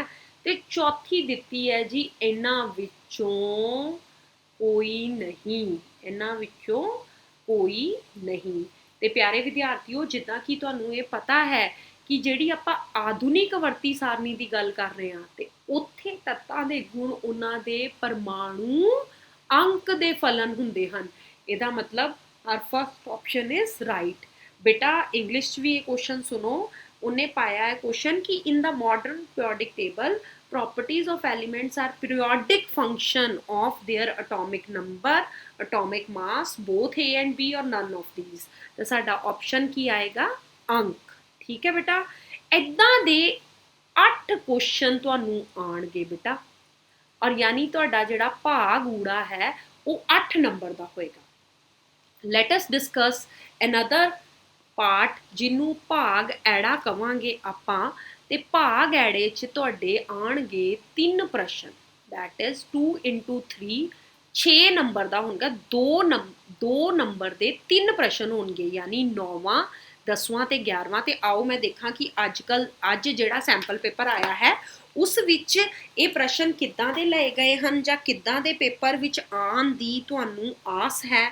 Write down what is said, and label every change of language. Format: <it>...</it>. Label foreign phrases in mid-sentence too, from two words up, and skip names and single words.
<pa>ਤੇ ਚੌਥੀ ਦਿੱਤੀ ਹੈ ਜੀ ਇਹਨਾਂ ਵਿੱਚੋਂ ਕੋਈ ਨਹੀਂ, ਇਹਨਾਂ ਵਿੱਚੋਂ ਕੋਈ ਨਹੀਂ। ਤੇ ਪਿਆਰੇ ਵਿਦਿਆਰਥੀਓ, ਜਿੱਦਾਂ ਕਿ ਤੁਹਾਨੂੰ ਇਹ ਪਤਾ ਹੈ ਕਿ ਜਿਹੜੀ ਆਪਾਂ ਆਧੁਨਿਕ ਆਵਰਤੀ ਸਾਰਣੀ ਦੀ ਗੱਲ ਕਰ ਰਹੇ ਹਾਂ ਤੇ ਉੱਥੇ ਤੱਤਾਂ ਦੇ ਗੁਣ ਉਹਨਾਂ ਦੇ ਪਰਮਾਣੂ ਅੰਕ ਦੇ ਫਲਨ ਹੁੰਦੇ ਹਨ। ਇਹਦਾ ਮਤਲਬ</pa> <en>our first option is right ਬੇਟਾ।</en> <pa>ਇੰਗਲਿਸ਼ 'ਚ ਵੀ ਇਹ ਕੁਐਸਚਨ ਸੁਣੋ। ਉਹਨੇ ਪਾਇਆ ਹੈ ਕੁਐਸਚਨ ਕਿ</pa> <en>in the modern periodic table properties of elements are periodic function of their atomic number, atomic mass, both A and B or none of these।</en> <pa>ਤਾਂ ਸਾਡਾ ਆਪਸ਼ਨ ਕੀ ਆਏਗਾ? ਅੰਕ। ਠੀਕ ਹੈ ਬੇਟਾ। ਇੱਦਾਂ ਦੇ 8 ਕੁਐਸਚਨ ਤੁਹਾਨੂੰ ਆਣਗੇ ਬੇਟਾ, ਔਰ ਯਾਨੀ ਤੁਹਾਡਾ ਜਿਹੜਾ ਭਾਗ ਊੜਾ ਹੈ ਉਹ 8 ਨੰਬਰ ਦਾ ਹੋਏਗਾ।</pa> <en>Let us discuss another part</en> <pa>ਜਿਹਨੂੰ ਭਾਗ ਐੜਾ ਕਵਾਂਗੇ ਆਪਾਂ। ਤੇ ਭਾਗ ਐੜੇ 'ਚ ਤੁਹਾਡੇ ਆਣਗੇ 3 ਪ੍ਰਸ਼ਨ,</pa> <en>that is 2 into 3, 6</en> <pa>ਨੰਬਰ ਦਾ ਹੋਣਗਾ। 2 ਨੰਬਰ ਦੇ 3 ਪ੍ਰਸ਼ਨ ਹੋਣਗੇ, ਯਾਨੀ 9ਵਾਂ 10ਵਾਂ ਤੇ 11ਵਾਂ। ਤੇ ਆਓ ਮੈਂ ਦੇਖਾਂ ਕਿ ਅੱਜ ਜਿਹੜਾ</pa> <en>sample paper</en> <pa>ਆਇਆ ਹੈ ਉਸ ਵਿੱਚ ਇਹ ਪ੍ਰਸ਼ਨ ਕਿੱਦਾਂ ਦੇ ਲਏ ਗਏ ਹਨ ਜਾਂ ਕਿੱਦਾਂ ਦੇ ਪੇਪਰ ਵਿੱਚ ਆਉਣ ਦੀ ਤੁਹਾਨੂੰ ਆਸ ਹੈ।</pa>